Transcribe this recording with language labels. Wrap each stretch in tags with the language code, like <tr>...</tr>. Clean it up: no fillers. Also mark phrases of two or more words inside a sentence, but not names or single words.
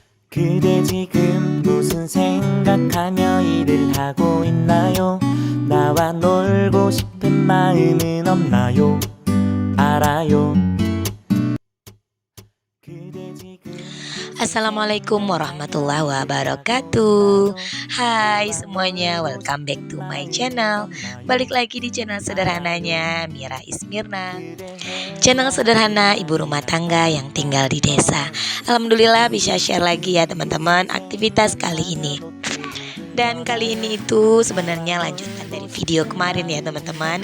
<ko>그대 지금 무슨 생각하며 일을 하고 있나요? 나와 놀고 싶은 마음은 없나요? 알아요. 그대 지금</ko> <ar>Assalamualaikum warahmatullahi wabarakatuh.</ar> <id>Hai semuanya,</id> <en>welcome back to my channel.</en> <id>Balik lagi di channel sederhananya Mira Ismirna. Channel sederhana ibu rumah tangga yang tinggal di desa. Alhamdulillah bisa</id> <en>share lagi</en> <id>ya teman-teman aktivitas kali ini. Dan kali ini itu sebenarnya lanjutan dari video kemarin ya teman-teman.</id>